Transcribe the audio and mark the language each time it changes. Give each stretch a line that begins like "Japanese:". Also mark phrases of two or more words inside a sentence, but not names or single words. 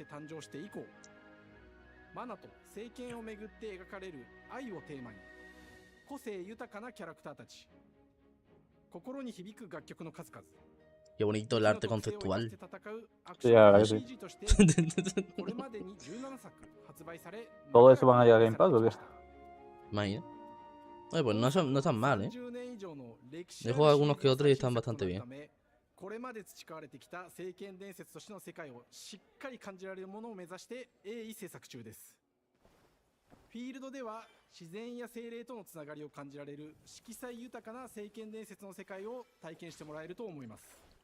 Spanish: Qué bonito el arte conceptual. Sí, la verdad que sí. ¿Todo eso van a llegar a Game Pass o qué? Imagina. Oye, pues no están mal, ¿eh? He jugado algunos que otros y están bastante bien.
Japanese: これまで培われてきた聖剣伝説としての世界をしっかり感じられるものを目指して鋭意制作中です。フィールドでは自然や精霊とのつながりを感じられる色彩豊かな聖剣伝説の世界を体験してもらえると思います。